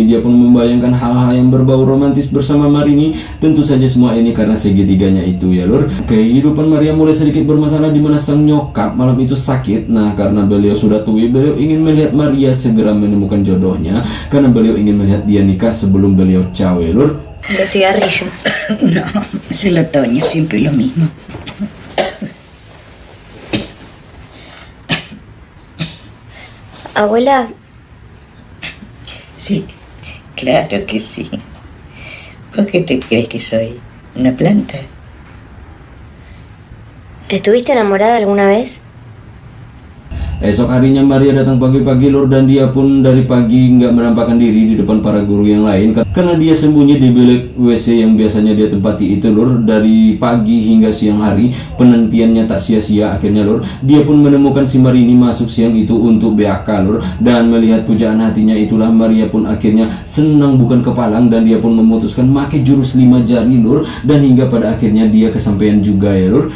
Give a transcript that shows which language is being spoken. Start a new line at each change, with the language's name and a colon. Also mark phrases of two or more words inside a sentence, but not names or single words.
Indonesian: Dia pun membayangkan hal-hal yang berbau romantis bersama Marini. Tentu saja semua ini karena segitiganya itu ya lur. Kehidupan Maria mulai sedikit bermasalah di mana sang nyokap malam itu sakit. Nah, karena beliau sudah tua, beliau ingin melihat Maria segera menemukan jodohnya, karena beliau ingin melihat dia nikah sebelum beliau cawe lur.
Spanish: Los cigarrillos. No, es el otoño, siempre lo mismo. Abuela. Sí, claro que sí. ¿Vos qué te crees que soy? ¿Una planta? ¿Estuviste enamorada alguna vez?
Indonesian: Esok harinya Maria datang pagi-pagi lur, dan dia pun dari pagi nggak menampakkan diri di depan para guru yang lain karena dia sembunyi di bilik WC yang biasanya dia tempati itu lur. Dari pagi hingga siang hari penantiannya tak sia-sia. Akhirnya lur, dia pun menemukan si Marini masuk siang itu untuk BAK lur, dan melihat pujaan hatinya itulah Maria pun akhirnya senang bukan kepalang, dan dia pun memutuskan pakai jurus 5 jari lur, dan hingga pada akhirnya dia kesampaian juga ya lur.